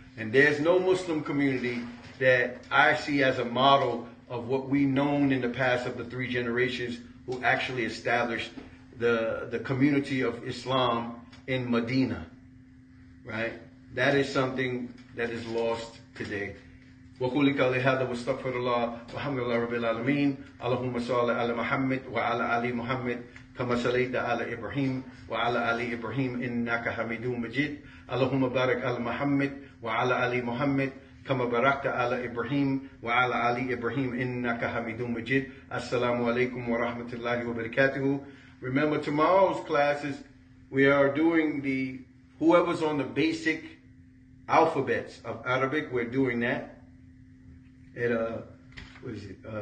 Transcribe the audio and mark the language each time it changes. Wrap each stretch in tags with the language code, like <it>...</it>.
<en>And there's no Muslim community that I see as a model of what we known in the past of the 3 generations who actually established the community of Islam in Medina, right? That is something that is lost today.</en> <ar>وقولي قولي هذا واستغفر الله والحمد لله رب العالمين اللهم صل على محمد وعلى آل محمد كما صليت على إبراهيم وعلى آل إبراهيم إنك حميد مجيد اللهم بارك على محمد وعلى آل محمد كما باركت على إبراهيم وعلى آل إبراهيم إنك حميد مجيد السلام عليكم ورحمة الله وبركاته.</ar> <en>Remember tomorrow's classes we are doing whoever's on the basic alphabets of Arabic, we're doing that at what is it?</en>